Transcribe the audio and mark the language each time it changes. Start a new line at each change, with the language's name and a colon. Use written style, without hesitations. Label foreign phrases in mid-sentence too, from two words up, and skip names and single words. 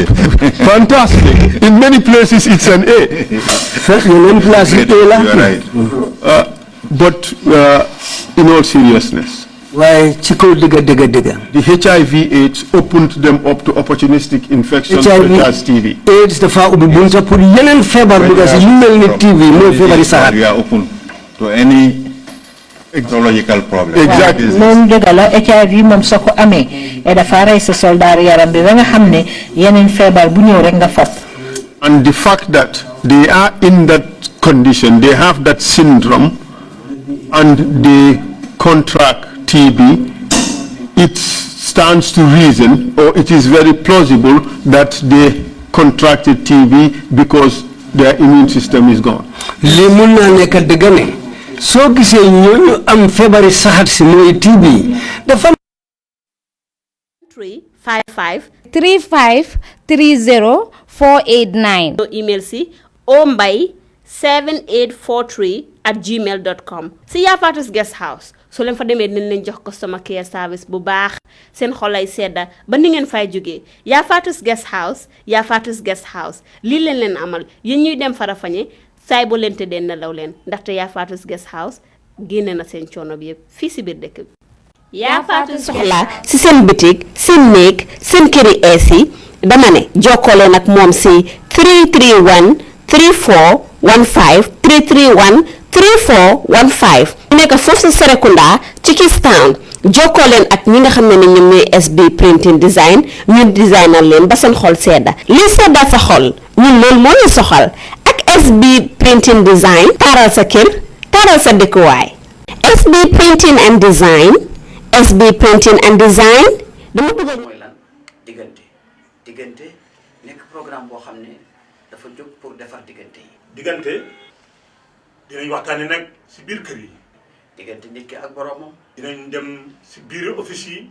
English: Fantastic. In many places, it's an A. You are right. But in all seriousness, the HIV/AIDS opened them up to opportunistic infections such as TB.
Wolof: AIDS dafa ubbi bunta pour yeneen feebar because yu mel ni TB mooy feebari saxaat.
English: You are open to any ecological problem. Exactly.
Wolof: Moom dëgg la HIV moom soo ko amee dafa rey sa soldaar yaram bi ba nga xam ne yeneen feebar bu ñëw rek nga fab.
English: And the fact that they are in that condition, they have that syndrome, and they contract TB, it stands to reason, or it is very plausible that they contracted TB because their immune system is gone.
Wolof: Li mun na nekk dëgg ne soo gisee ñooñu am feebari saxaat si mooy TB dafa 355 35 30 489. email si ombay7843@gmail.com. si Yaya Fatou Guest House so leen fa demee dinañ leen jox
English: customer care service
Wolof: bu baax seen xolay sedda ba ni ngeen fay jógee. Yaya Fatou Guest House, Yaya Fatou Guest House lii leen amal yéen ñuy dem Farafenni saay boo leen tëddee nelaw leen ndaxte Yaya Fatou Guest House génne na seen coono bi yëpp fii si biir dëkk bi. Yaya Fatou soxla si seen boutique seen néeg seen këri ees yi dama ne jokkoo leen ak moom si 331 3415 331 3415 ñu nekk foofu si Serekunda ci Kistown jokkoo leen ak ñi nga xam ne ñoom ñooy SB printing design ñun designal leen ba seen xol sedda lii sedda sa xol ñun loolu moo ñu soxal ak SB printing design taaral sa kër taaral sa dëkkuwaay. SB printing and design dama bëgg mooy lan diggante nekk programme boo xam ne dafa jóg pour defar diggante yi. diggante dinañ waxtaane nag si biir kër yi. diggante nit ki ak boromam. dinañ dem si biir office yi.